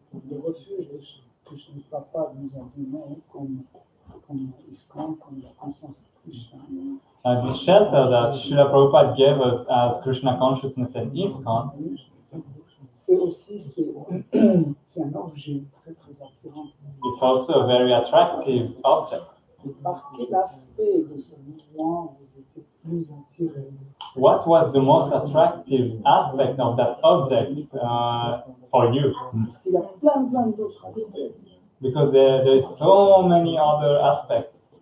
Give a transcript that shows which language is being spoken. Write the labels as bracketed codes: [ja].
[fr] Le refuge que Shri Papa nous a donné comme ISKCON, comme la conscience de Krishna. [en] This shelter that Srila Prabhupada gave us as Krishna consciousness and ISKCON, [fr] C'est aussi c'est un objet très attirant. [en] it's also a very attractive object. [fr] Et par quel aspect de ce mouvement vous étiez plus attiré? [en] What was the most attractive aspect of that object for you? [fr] Parce qu'il y a plein d'autres aspects. [en] Because there is so many other aspects.